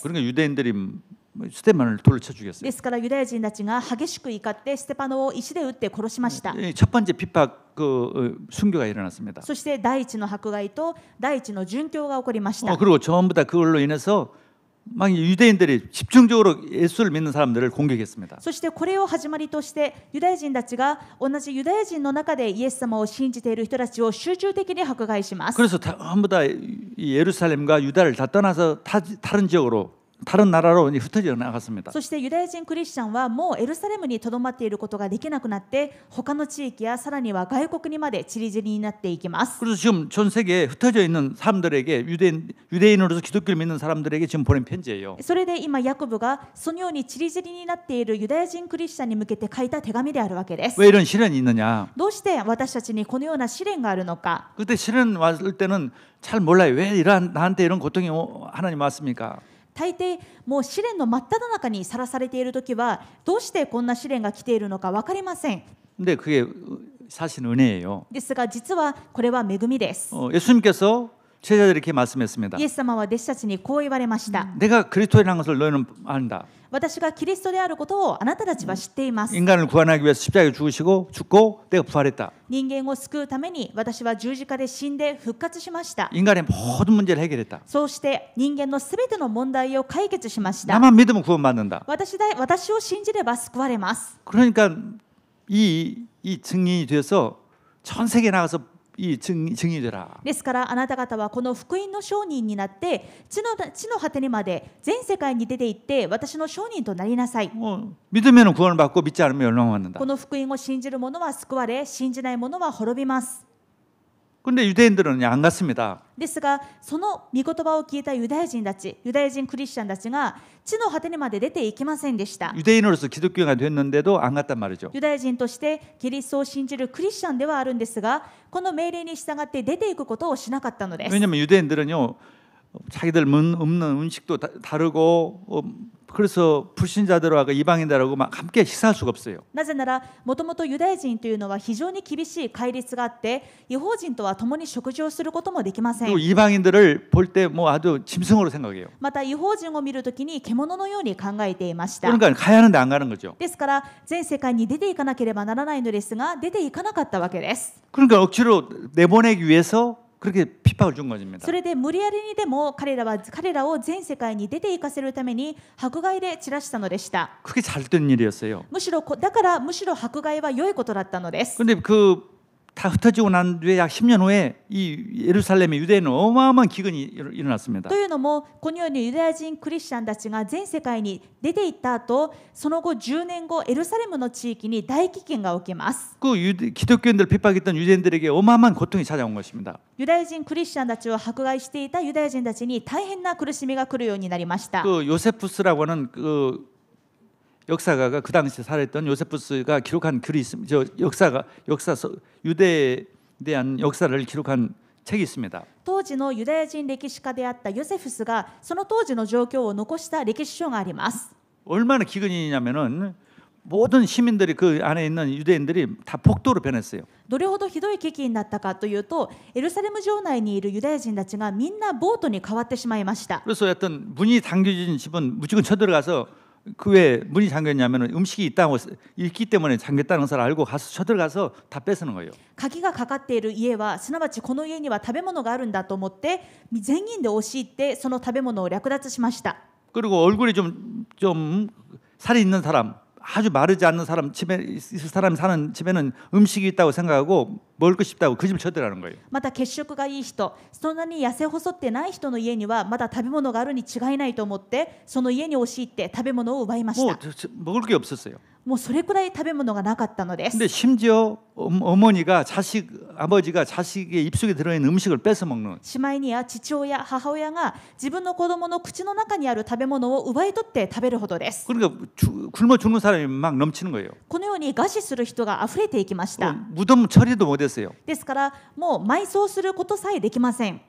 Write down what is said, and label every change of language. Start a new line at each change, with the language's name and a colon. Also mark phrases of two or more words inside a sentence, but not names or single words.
Korean: 그러니까 유대인들이 스테반을 돌로 쳐 죽였어요.
Japanese: ですからユダヤ人たちが激しく怒ってステパノを石で撃って殺しました。
Korean: 첫 번째 핍박 순교가 일어났습니다.
Japanese: そして第一の迫害と第一の殉教が起こりました。
Korean: 그리고 전부 다 그걸로 인해서 막 유대인들이 집중적으로 예수를 믿는 사람들을 공격했습니다.
Japanese: そしてこれを始まりとしてユダヤ人たちが同じユダヤ人の中でイエス様を信じている人たちを集中的に迫害します。
Korean: 그래서 전부 다 예루살렘과 유다를 다 떠나서 다른 지역으로 다른 나라로 흩어져 나갔습니다.
Japanese: そしてユダヤ人クリスチャンはもうエルサレムにとどまっていることができなくなって他の地域やさらには外国にまで散り散りになっていきます。
Korean: 그래서 지금 전 세계에 흩어져 있는 사람들에게 유대인으로서 기독교를 믿는 사람들에게 지금 보낸 편지예요.
Japanese: それで今ヤコブがそのように散り散りになっているユダヤ人クリスチャンに向けて書いた手紙であるわけです。
Korean: 왜 이런 시련이 있느냐?
Japanese: どうして私たちにこのような試練があるのか。
Korean: 그때 시련 왔을 때는 잘 몰라요. 왜 이런 나한테 이런 고통이 하나님 왔습니까?
Japanese: 大抵もう試練の真っ只中にさらされているときはどうしてこんな試練が来ているのか分かりません。
Korean: 근데 그게 사실 은혜예요.
Japanese: ですが実はこれは恵みです。
Korean: 예수님께서 제자들에게 이렇게 말씀했습니다.
Japanese: イエス様は弟子たちにこう言われました。
Korean: 내가 그리스도라는 것을 너희는 안다.
Japanese: 私がキリストであることをあなたたちは知っています。
Korean: 인간을 구원하기 위해서 십자가에 죽고 내가 부활했다.
Japanese: 人間を救うために私は十字架で死んで復活しました。
Korean: 인간의 모든 문제를 해결했다.
Japanese: そうして人間のすべての問題を解決しました。
Korean: 나만 믿으면 구원받는다.
Japanese: 私を信じれば救われます。
Korean: 그러니까 이 증인이 돼서 전 세계에 나가서 이 증인이 되라.
Japanese: ですからあなた方はこの福音の証人になって地の果てにまで全世界に出て行って私の証人となりなさい。
Korean: 믿으면 구원을 받고 믿지 않으면 멸망받는다.
Japanese: この福音を信じる者は救われ、信じない者は滅びます。
Korean: 근데 유대인들은 안 갔습니다.
Japanese: ですがその御言葉を聞いたユダヤ人たち、ユダヤ人クリスチャンたちが地の果てにまで出ていきませんでした。
Korean: 유대인으로서 기독교가 됐는데도 안 갔단 말이죠.
Japanese: ユダヤ人としてキリストを信じるクリスチャンではあるんですが、この命令に従って出ていくことをしなかったのです。
Korean: 왜냐하면 유대인들은요 자기들 없는 음식도 다르고 그래서 불신자들하고 이방인들하고 막 함께 식사할 수가 없어요.
Japanese: なぜならもともとユダヤ人というのは非常に厳しい戒律があって違法人とは共に食事をすることもできません。
Korean: 그리고 이방인들을 볼 때 뭐 아주 짐승으로 생각해요.
Japanese: また違法人を見るときに獣のように考えていました。
Korean: 그러니까 가야 하는데 안 가는 거죠.
Japanese: ですから全世界に出ていかなければならないのですが出ていかなかったわけです。
Korean: 그러니까 억지로 내보내기 위해서 그렇게 핍박을 준 것입니다.
Japanese: それで無理やりにでも彼らを全世界に出て行かせるために迫害で散らしたのでした。
Korean: 그게 잘된 일이었어요.
Japanese: だからむしろ迫害は良いことだったのです。
Korean: 근데 다 흩어지고 난 뒤에 약 10년 후에 이 예루살렘의 유대인은 어마어마한 기근이 일어났습니다.
Japanese: というのもこのようにユダヤ人クリスチャンたちが全世界に出て行った後、その後10年後エルサレムの地域に大飢饉が起きます。
Korean: 기독교인들 핍박했던 유대인들에게 어마어마한 고통이 찾아온 것입니다.
Japanese: ユダヤ人クリスチャンたちを迫害していたユダヤ人たちに大変な苦しみが来るようになりました。
Korean: 요세푸스라고 하는 역사가가 그 당시에 살았던 요세푸스가 기록한 글이 있습니다. 유대에 대한 역사를 기록한 책이 있습니다.
Japanese: 当時のユダヤ人歴史家であったヨセフスがその当時の状況を残した歴史書があります。
Korean: 얼마나 기근이냐면은 모든 시민들이 그 안에 있는 유대인들이 다 폭도로 변했어요.
Japanese: どれほどひどい飢饉になったかというと、エルサレム城内にいるユダヤ人たちがみんなボートに変わってしまいました。
Korean: 그래서 어떤 문이 잠겨진 집은 무조건 쳐들어가서 그 왜 문이 잠겼냐면 음식이 있기 때문에 잠겼다는 것을 알고 가서 쳐들어가서 다 뺏는 거예요.
Japanese: 鍵がかかっている家はすなわちこの家には食べ物があるんだと思って全員で押し入ってその食べ物を略奪しました。
Korean: 그리고 얼굴이 좀 살이 있는 사람, 아주 마르지 않는 사람 사람이 사는 집에는 음식이 있다고 생각하고 먹을 거 싶다고 그 집을 쳐들어가는 거예요.
Japanese: また血色がいい人、そんなに痩せ細ってない人の家にはまだ食べ物があるに違いないと思ってその家に押し入って食べ物を奪いました。
Korean: 먹을 게 없었어요.
Japanese: もうそれくらい食べ物がなかったのです。
Korean: 근데 심지어 아버지가 자식의 입속에 들어있는 음식을 뺏어 먹는.
Japanese: しまいには父親、母親が自分の子供の口の中にある食べ物を奪い取って食べるほどです。
Korean: 그러니까 굶어 죽는 사람이 막 넘치는 거예요.
Japanese: このように餓死する人が溢れていきました。
Korean: 무덤 처리도 못했어요.
Japanese: ですからもう埋葬することさえできません。